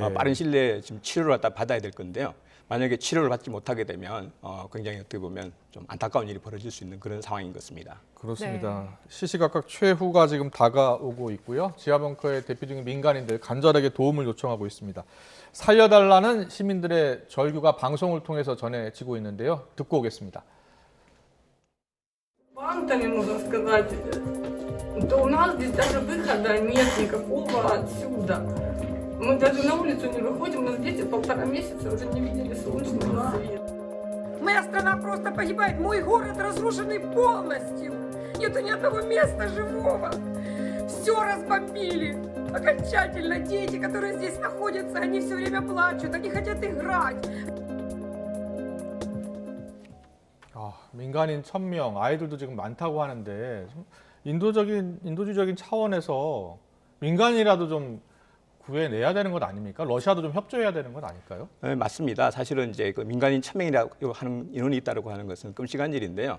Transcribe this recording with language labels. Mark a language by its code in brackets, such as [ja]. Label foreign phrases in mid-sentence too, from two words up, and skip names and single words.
[ko] 빠른 시일 내에 지금 치료를 갖다 받아야 될 건데요. 만약에 치료를 받지 못하게 되면 굉장히 어떻게 보면 좀 안타까운 일이 벌어질 수 있는 그런 상황인 것 같습니다. 그렇습니다. 네. 시시각각 최후가 지금 다가오고 있고요. 지하벙커에 대피 중인 민간인들 간절하게 도움을 요청하고 있습니다. 살려달라는 시민들의 절규가 방송을 통해서 전해지고 있는데요. 듣고 오겠습니다. [ru] Бантами, можно сказать, то у нас здесь даже выхода нет никакого отсюда. Мы даже на улицу не выходим, у нас дети 1,5 месяца уже не видели солнечного света. Моя страна просто погибает, мой город разрушенный полностью. Нету ни одного места живого. Все разбомбили. Окончательно дети, которые здесь находятся, они все время плачут, они хотят играть. [ko] 민간인 1,000명, 아이들도 지금 많다고 하는데 인도주의적인 차원에서 민간이라도 좀 구해내야 되는 것 아닙니까? 러시아도 좀 협조해야 되는 것 아닐까요? 네, 맞습니다. 사실은 이제 그 민간인 1,000명이라고 하는 인원이 있다고 하는 것은 끔찍한 일인데요.